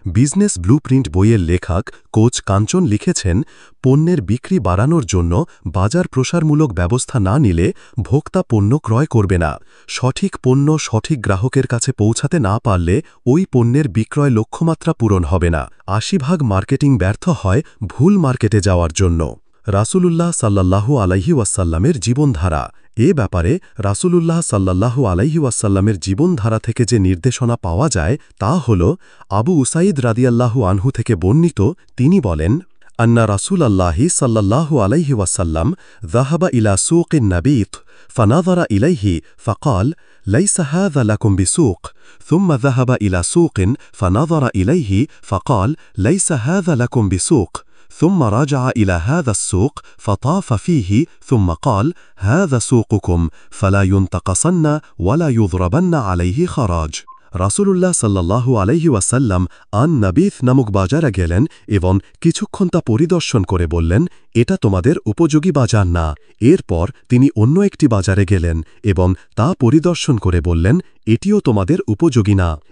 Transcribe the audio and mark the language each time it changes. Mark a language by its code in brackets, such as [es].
[bn] Business blueprint বইয়ের লেখক coach কাঞ্চন লিখেছেন, পণ্যের বিক্রি বাড়ানোর জন্য বাজার প্রসারমূলক ব্যবস্থা না নিলে ভোক্তা পণ্য ক্রয় করবে না। সঠিক পণ্য সঠিক গ্রাহকের কাছে পৌঁছাতে না পারলে ওই পণ্যের বিক্রয় লক্ষ্যমাত্রা পূরণ হবে না। ৮০% মার্কেটিং ব্যর্থ হয় ভুল মার্কেটে যাওয়ার জন্য। রাসূলুল্লাহ সাল্লাল্লাহু আলাইহি ওয়াসাল্লামের জীবনধারা। এ ব্যাপারে রাসূলুল্লাহ সাল্লাল্লাহু আলাইহি ওয়াসাল্লামের জীবনধারা থেকে যে নির্দেশনা পাওয়া যায় তা হল, আবু উসাইদ রাদিয়াল্লাহু আনহু থেকে বর্ণিত, তিনি বলেন, [ar] আন্না রাসূলাল্লাহি সাল্লাল্লাহু আলাইহি ওয়াসাল্লাম যাহাবা ইলা সুকিন নাবিত فنظر إليه فقال ليس هذا لكم بسوق ثم ذهب إلى سوق فنظر إليه فقال ليس هذا لكم بسوق ثم رجع إلى هذا السوق فطاف فيه ثم قال هذا سوقكم فلا ينتقصن ولا يضربن عليه خراج। [bn] রাসূলুল্লাহ সাল্লাল্লাহু আলাইহি ওয়াসাল্লাম নাবিথ নামক বাজারে গেলেন এবং কিছুক্ষণ তা পরিদর্শন করে বললেন, এটা তোমাদের উপযোগী বাজার না। এরপর তিনি অন্য একটি বাজারে গেলেন এবং তা পরিদর্শন করে বললেন, এটিও তোমাদের উপযোগী না।